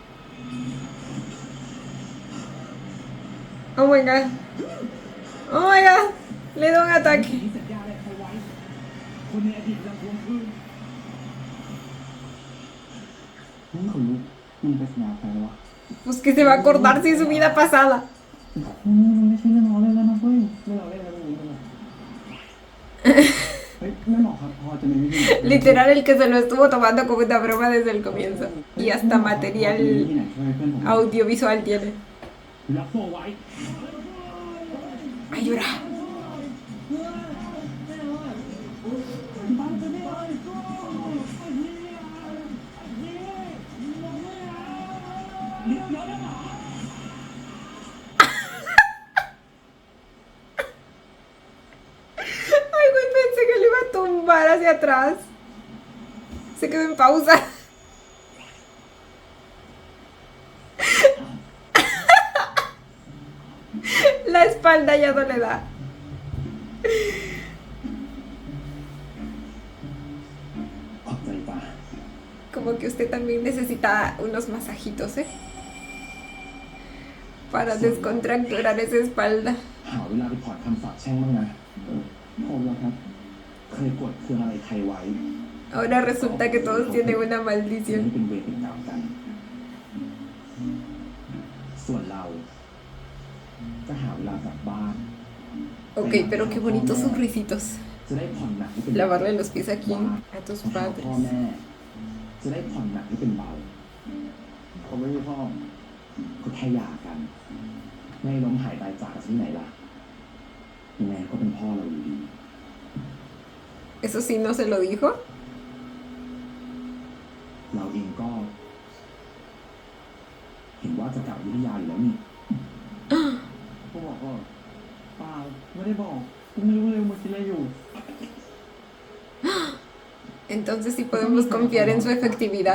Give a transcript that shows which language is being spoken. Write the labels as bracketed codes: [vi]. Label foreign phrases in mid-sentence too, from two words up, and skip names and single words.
[en] Oh my god. Oh my god. [es] Le doy un ataque. [th] ที่สัญญาอะไรใครไว้ คนในอดีตยังทวงคืน นี่ขนลุกมึงไปสัญญาใครวะ Pues que se va a acordar si es su vida pasada. มันไม่ใช่เรื่องล้อเล่นแล้วนะเว้ย ไม่เราเล่นแล้วมึงกันหรอ เฮ้ยแม่หมอครับพอจะมีวิธี [es] Literal, el que se lo estuvo tomando como una broma desde el comienzo. Y hasta [th] ที่ [es] material [th] ไหนช่วยเพื่อนผม [es] audiovisual tiene. [th] รับตัวไว้ [es] Ayuda. [th] เดี๋ยวนะหมอ [es] Ay, güey, pensé que lo iba a tumbar hacia atrás. Se quedó en pausa. La espalda ya no le da. [th] ขอบใจจ้า [es] Como que usted también necesita unos masajitos, ¿eh? Para descontracturar esa espalda. [th] หาเวลาไปถอดคำสาปแช่งบ้างนะ ผมเหรอครับ เคยกดเครื่องอะไรใครไว้ [es] Ahora resulta que todos tienen una [th] จะ [es] maldición. [th] ไม่เป็นเวรเป็นกรรมกัน ส่วนเราจะหาเวลากลับบ้าน [es] Ok, pero qué bonitos sus risitos. [th] จะได้ผ่อนหนักให้เป็น [es] Lavarle los pies a quién? [th] ว่า [es] A tus [th] มาหาพ่อ [es] padres. [th] แม่ จะได้ผ่อนหนักให้เป็นเบา ผมไม่มีพ่อ ก็แค่หย่ากัน ไม่ล้มหายตายจากกันที่ไหนล่ะยังไงก็เป็นพ่อเราอยู่ดี [es] ¿Eso sí no se lo dijo? [th] เราเองก็ เห็นว่าจะกลับอยุธยาอยู่แล้วนี่ ผมบอกว่าเปล่าไม่ได้บอกผมไม่รู้เลยว่าคิดอะไรอยู่ [es] Entonces sí podemos confiar en su efectividad.